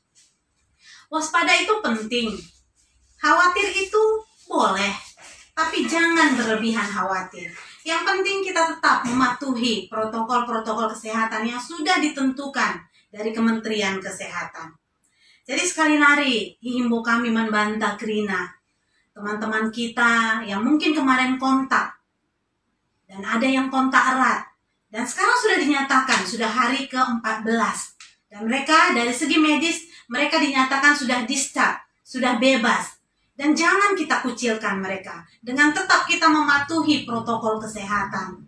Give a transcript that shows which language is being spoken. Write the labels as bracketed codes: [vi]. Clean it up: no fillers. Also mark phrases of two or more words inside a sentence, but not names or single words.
[id] Waspada itu penting. Khawatir itu boleh, tapi jangan berlebihan khawatir. Yang penting kita tetap mematuhi protokol-protokol kesehatan yang sudah ditentukan dari Kementerian Kesehatan. Jadi sekali lagi, himbau kami membantah Krina, teman-teman kita yang mungkin kemarin kontak, dan ada yang kontak erat, dan sekarang sudah dinyatakan, sudah hari ke-14. Dan mereka dari segi medis, mereka dinyatakan sudah discharge, sudah bebas. Dan jangan kita kucilkan mereka. Dengan tetap kita mematuhi protokol kesehatan.